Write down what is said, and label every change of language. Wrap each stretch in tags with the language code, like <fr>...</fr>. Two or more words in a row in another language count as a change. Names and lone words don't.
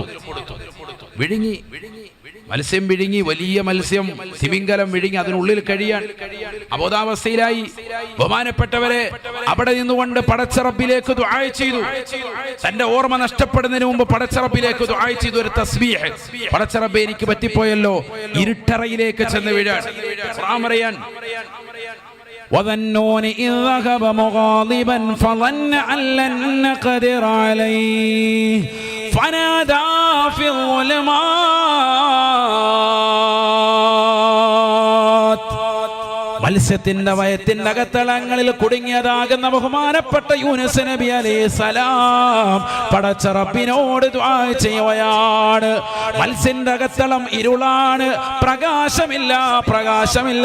<ml>വിഴുങ്ങി, മത്സ്യം വിഴുങ്ങി, വലിയ മത്സ്യം തിമിംഗലം വിഴുങ്ങി അതിനുള്ളിൽ കഴിയാൻ അബോധാവസ്ഥയിലായി. ബഹുമാനപ്പെട്ടവരെ അവിടെ നിന്നുകൊണ്ട് പടച്ചറബിലേക്ക് ദുആ ചെയ്തു. തന്റെ ഓർമ്മ നഷ്ടപ്പെടുന്നതിന് മുമ്പ് പടച്ചറബിലേക്ക് ദുആ ചെയ്തു. ഒരു തസ്ബീഹ്, പടച്ചറബേ എനിക്ക് പറ്റിപ്പോയല്ലോ. ഇരുട്ടറയിലേക്ക് ചെന്ന് വീഴാൻ ഖുർആൻ പറയാൻ,</ml> <ar>وَظَنُّونِ إِذْ ذَهَبَ مُغَاضِبًا فَظَنَّ أَن لَّن نَّقْدِرَ عَلَيْهِ فَنَادَى فِي الظُّلُمَاتِ.</ar> <ml>മത്സ്യത്തിന്റെ വയത്തിന്റെ അകത്തളങ്ങളിൽ കുടുങ്ങിയതാകുന്ന ബഹുമാനപ്പെട്ട യൂനുസ് നബി അലൈഹിസ്സലാം പടച്ച റബ്ബിനോട് ദുആ ചെയ്യുകയാണ്. മത്സ്യന്റെ അകത്തളം ഇരുളാണ്, പ്രകാശമില്ല.</ml>